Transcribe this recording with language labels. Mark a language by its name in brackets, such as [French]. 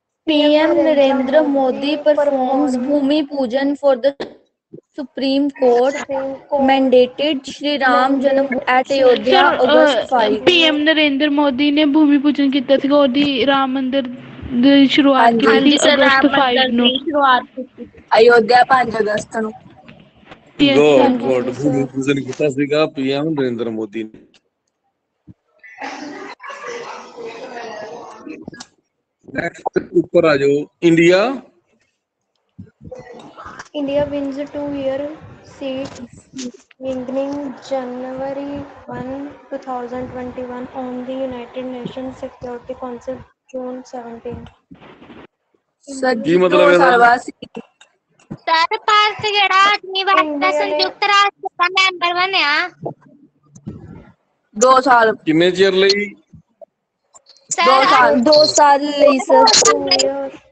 [English] PM Narendra Modi performs Bhumi Pujan for the Supreme Court mandated Shri Ram Janam at Ayodhya August 5। [Punjabi] PM Narendra Modi ਨੇ ਭੂਮੀ ਪੂਜਨ ਕੀਤਾ ਸੀਗਾ, ਉਹਦੀ ਰਾਮ ਮੰਦਿਰ ਦੀ ਸ਼ੁਰੂਆਤ ਕੀਤੀ ਸੀ ਅਗਸਤ 5 ਨੂੰ। ਅਯੋਧਿਆ 5 ਅਗਸਤ ਨੂੰ। ਗੁੱਡ ਭੂਮੀ ਪੂਜਨ ਕੀਤਾ ਸੀਗਾ PM ਨਰਿੰਦਰ ਮੋਦੀ ਨੇ। [Hindi] ऊपर आ जाओ, India [English] wins 2-year seat beginning January 1, 2021 on the United Nations Security Council June 17। [Punjabi] Sir ਕੀ ਮਤਲਬ ਹੈ? ਸਰ ਭਾਰਤ ਜਿਹੜਾ 8ਵੀਂ ਵਾਰ ਦਾ ਸੰਯੁਕਤ ਰਾਸ਼ਟਰ ਦਾ ਮੈਂਬਰ ਬਣਿਆ। 2 ਸਾਲ। ਕਿੰਨੇ ਚਿਰ ਲਈ? 2 ਸਾਲ ਲਈ ਸਰ।